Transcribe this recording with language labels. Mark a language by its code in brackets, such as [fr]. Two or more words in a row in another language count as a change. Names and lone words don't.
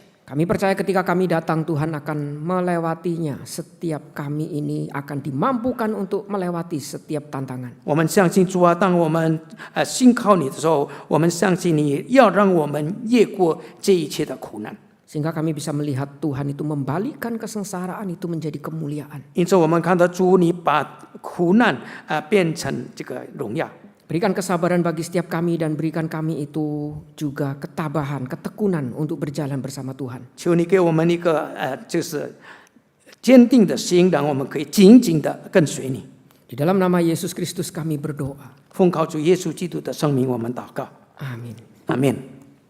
[id] Kami percaya ketika kami datang, Tuhan akan melewatinya. Setiap kami ini akan dimampukan untuk melewati setiap tantangan. [zh] 我们相信主啊，当我们信靠你的时候，我们相信你要让我们越过这一切的苦难。 [id] Sehingga kami bisa melihat Tuhan itu membalikkan kesengsaraan itu menjadi kemuliaan. [zh] 因此，我们看到主，你把苦难变成这个荣耀。 [id] Berikan kesabaran bagi setiap kami dan berikan kami itu juga ketabahan, ketekunan untuk berjalan bersama Tuhan. [zh] 求你给我们一个就是坚定的心，让我们可以紧紧的跟随你。 [id] Di dalam nama Yesus Kristus kami berdoa. [zh] 奉靠主耶稣基督的圣名，我们祷告， [id] Amin. [zh] 阿门。